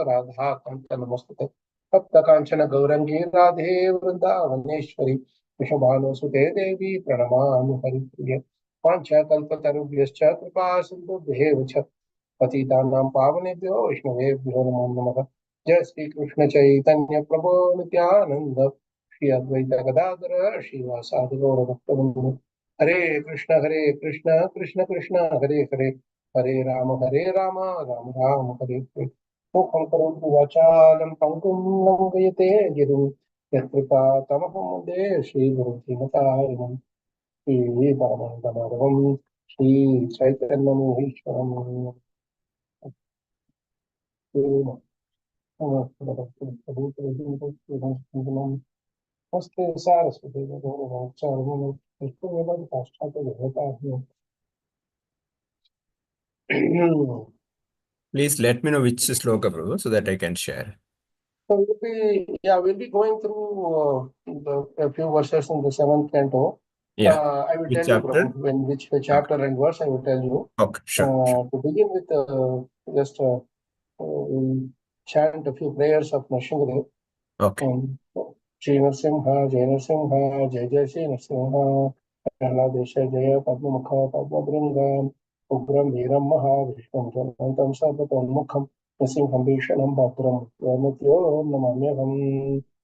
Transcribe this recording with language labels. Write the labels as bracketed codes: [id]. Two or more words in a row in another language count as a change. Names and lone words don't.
[sa] राधा कान्ता नमस्तते भक्त काञ्चन गौराङ्गि राधे वृन्दावनेश्वरि वृषभानुसुते देवि प्रणमामि हरिप्रिया पञ्चकल्पतरुभ्यश्च कृपा Sindhubhyev च पतितानां पावनेभ्यो वैष्णवेभ्यो नमो नमः जय श्री कृष्ण चैतन्य प्रभु नित्यानंद श्री अद्वैत गदाधर श्रीवासादि गौर भक्तवृंद हरे कृष्ण कृष्ण कृष्ण हरे हरे हरे राम राम राम हरे हरे मुखं करोतु वाचालं पङ्गुं लङ्घयते गिरिं यत्कृपा तमहं वन्दे श्रीगुरुं श्रीपरमानन्दमाधवं श्रीचैतन्यमहेश्वरम् नमस्ते सारस्वती [en] Please let me know which sloka, Prabhu, so that I can share. So we'll be going through a few verses in the seventh canto. Yeah. I will Which tell you, chapter? Prabhu, which chapter and verse I will tell you. Okay, sure. To begin with, just we'll chant a few prayers of Nrsimhadev. Okay. [sa] श्री नृसिंह जय नृसिंह जय जय श्री नृसिंह प्रह्लादेश जय पद्ममुख पद्मभृङ्गम् उग्रं वीरं महाविश्वं जलन्तम् सर्वतोमुखम् नृसिंहं भीषणं भद्रं मृत्यो नमाम्यहम्